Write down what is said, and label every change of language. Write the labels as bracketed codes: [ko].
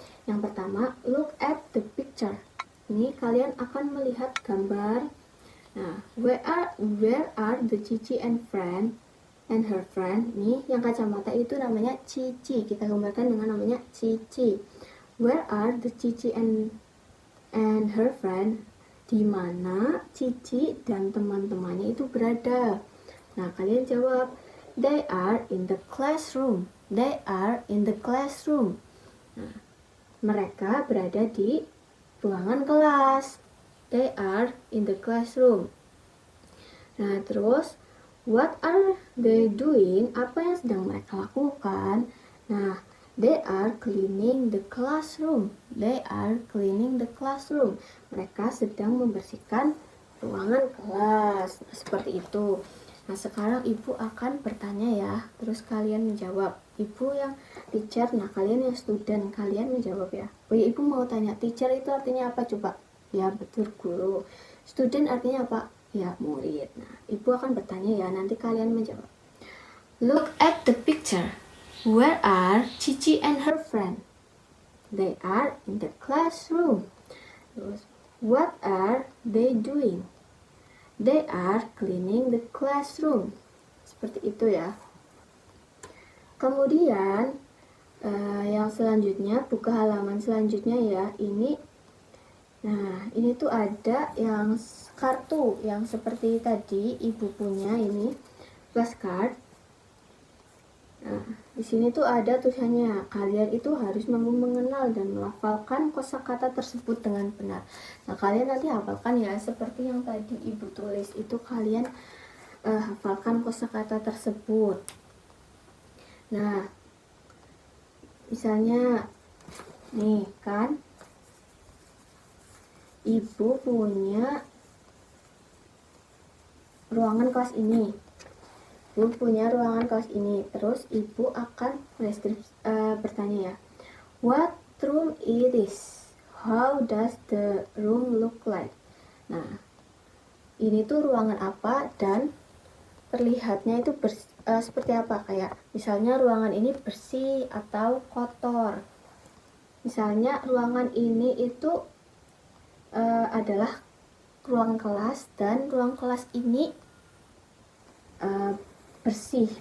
[id] Yang pertama, [en] look at the picture. [id] Ini kalian akan melihat gambar. [en] Nah, where are the Cici and her friend? [id] Nih, yang kacamata itu namanya Cici. Kita gambarkan dengan namanya Cici. [en] Where are the Cici and her friend? [id] Di mana Cici dan teman-temannya itu berada? [en] Nah, [id] kalian jawab, [en] they are in the classroom. They are in the classroom. [id] Nah, mereka berada di ruangan kelas. [en] They are in the classroom. Nah, terus what are they doing? [id] Apa yang sedang mereka lakukan? [en] Nah, they are cleaning the classroom. They are cleaning the classroom. [id] Mereka sedang membersihkan ruangan kelas. Nah, seperti itu. Nah, sekarang ibu akan bertanya ya, terus kalian menjawab. Ibu yang teacher, nah kalian yang student, kalian menjawab ya. Oh ya, ibu mau tanya, teacher itu artinya apa coba? Ya, betul, guru. Student artinya apa? Ya, murid. Nah, ibu akan bertanya ya, nanti kalian menjawab. [en] Look at the picture. Where are Cici and her friend? They are in the classroom. Terus, what are they doing? They are cleaning the classroom. [id] Seperti itu ya. Kemudian yang selanjutnya, buka halaman selanjutnya ya. Ini tuh ada yang kartu yang seperti tadi ibu punya ini, flashcard. Nah, di sini tuh ada tulisannya, kalian itu harus mampu mengenal dan melafalkan kosakata tersebut dengan benar. Nah, kalian nanti hafalkan ya, seperti yang tadi ibu tulis itu, kalian hafalkan kosakata tersebut. Nah, misalnya nih kan, ibu punya ruangan kelas ini. Ibu punya ruangan kelas ini. Terus ibu akan bertanya ya, [en] what room it is? How does the room look like? [id] Nah, ini tuh ruangan apa dan terlihatnya itu seperti apa? Kayak misalnya ruangan ini bersih atau kotor. Misalnya ruangan ini itu adalah ruang kelas dan ruang kelas ini bersih.